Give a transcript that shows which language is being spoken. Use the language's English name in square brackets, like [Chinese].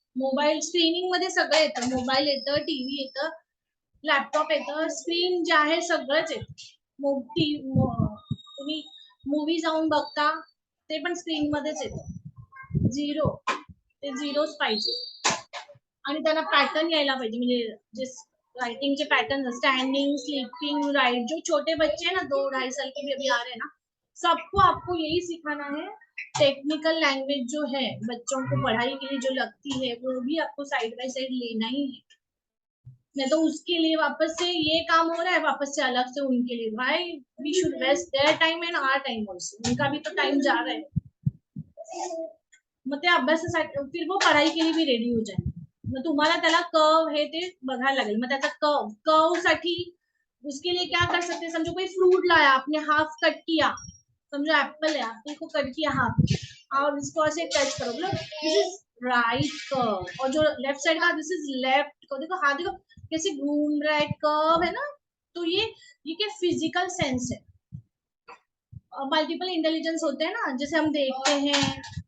[Marathi] Mobile screening मध्ये सगळं येतं, मोबाईल येतं, टीव्ही येतं, लॅपटॉप येतं, स्क्रीन जे आहे सगळंच येतं. तुम्ही मूवी जाऊन बघता ते पण स्क्रीन मध्येच येतं. 0 ते 0च पाहिजे. आणि त्यांना पॅटर्न यायला पाहिजे, म्हणजे जे राइटिंग के पैटर्न स्टैंडिंग स्लीपिंग राइट. [Hindi] जो छोटे बच्चे हैं ना 2-2.5 साल के भी अभी आ रहे हैं ना, सबको आपको यही सिखाना है. टेक्निकल लैंग्वेज जो है बच्चों को पढ़ाई के लिए जो लगती है वो भी आपको साइड बाय साइड लेना ही है. नहीं तो उसके लिए वापस से ये काम हो रहा है, वापस से अलग से उनके लिए भाई [English] We should waste their time and our time also. [Hindi] उनका भी तो टाइम जा रहा है. [Marathi] मग ते अभ्यासासाठी [Hindi] फिर वो पढ़ाई के लिए भी रेडी हो जाए. [Marathi] मग तुम्हाला त्याला कर्व हे ते बघायला लागेल. मग त्याचा कर्व साठी [Hindi] उसके लिए क्या कर सकते हैं, समझो कोई फ्रूट लाया आपने हाफ कट किया, समझो एप्पल है आपने को कट किया हाफ और इसको ऐसे टच करो, बोलो [English] this is right curve, [Hindi] और जो लेफ्ट साइड का [English] This is left curve. [Hindi] देखो हाथ देखो कैसे घूम रहा है, कर्व है ना. तो ये क्या फिजिकल सेंस है. मल्टीपल इंटेलिजेंस होते हैं ना, जैसे हम देखते हैं